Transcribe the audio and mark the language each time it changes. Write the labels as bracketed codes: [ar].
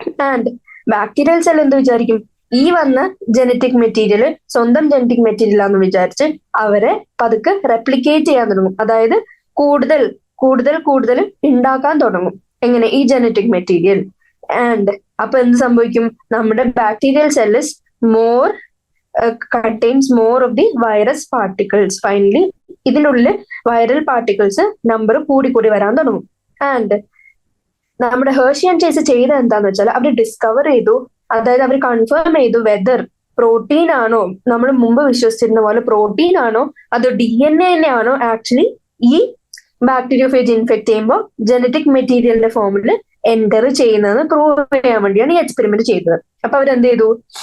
[ml] And bacterial cell എന്ത് വിചാരിക്കും? ഈ വന്ന ജനറ്റിക് മെറ്റീരിയൽ സ്വന്തം ജനറ്റിക് മെറ്റീരിയൽ ആണെന്ന് വിചാരിച്ച് അവരെ പതുക്കെ റെപ്ലിക്കേറ്റ് ചെയ്യാൻ തുടങ്ങും. അതായത് കൂടുതൽ കൂടുതൽ കൂടുതൽ ഉണ്ടാക്കാൻ തുടങ്ങും. എങ്ങനെ? ഈ ജനറ്റിക് മെറ്റീരിയൽ. ആൻഡ് അപ്പൊ എന്ത് സംഭവിക്കും? [en] നമ്മുടെ bacterial cell is more contains more of the virus particles. [ml] Finally ഇതിനുള്ളിൽ വൈറൽ പാർട്ടിക്കിൾസ് നമ്പർ കൂടി വരാൻ തുടങ്ങും. ആൻഡ് നമ്മുടെ ഹെർഷി ആൻഡ് ചേസ് ചെയ്ത എന്താന്ന് വെച്ചാൽ അവർ ഡിസ്കവർ ചെയ്തു, അതായത് അവർ കൺഫേം ചെയ്തു വെദർ പ്രോട്ടീൻ ആണോ, നമ്മൾ മുമ്പ് വിശ്വസിച്ചിരുന്ന പോലെ പ്രോട്ടീൻ ആണോ അതോ DNA തന്നെയാണോ ആക്ച്വലി ഈ ബാക്ടീരിയോഫേജ് ഇൻഫെക്ട് ചെയ്യുമ്പോൾ ജനറ്റിക് മെറ്റീരിയലിന്റെ ഫോമിൽ എൻറ്റർ ചെയ്യുന്നതെന്ന് പ്രൂവ് ചെയ്യാൻ വേണ്ടിയാണ് ഈ എക്സ്പെരിമെന്റ് ചെയ്തത്. അപ്പൊ അവരെന്ത് ചെയ്തു?